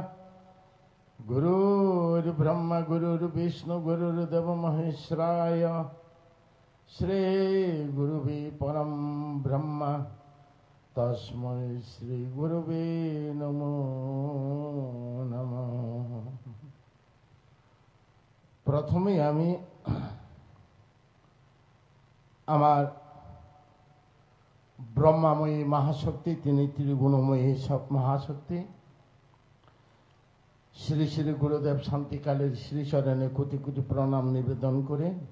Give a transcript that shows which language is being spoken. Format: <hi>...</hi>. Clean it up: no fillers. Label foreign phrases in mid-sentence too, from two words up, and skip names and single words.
<sa>गुरुर्ब्रह्मा गुरुर्विष्णु गुरुर्देव महेश्वराय श्रीगुरुवे परं ब्रह्म तस्मै श्रीगुरुवे नमो नमः।</sa> <bn>प्रथमे আমি আমার ব্রহ্মাময়ী মহাশক্তি, তিনি ত্রিগুণময়ী সব মহাশক্তি, শ্রী শ্রী গুরুদেব শান্তিকালের শ্রীচরণে কোটি কোটি প্রণাম নিবেদন করে</bn>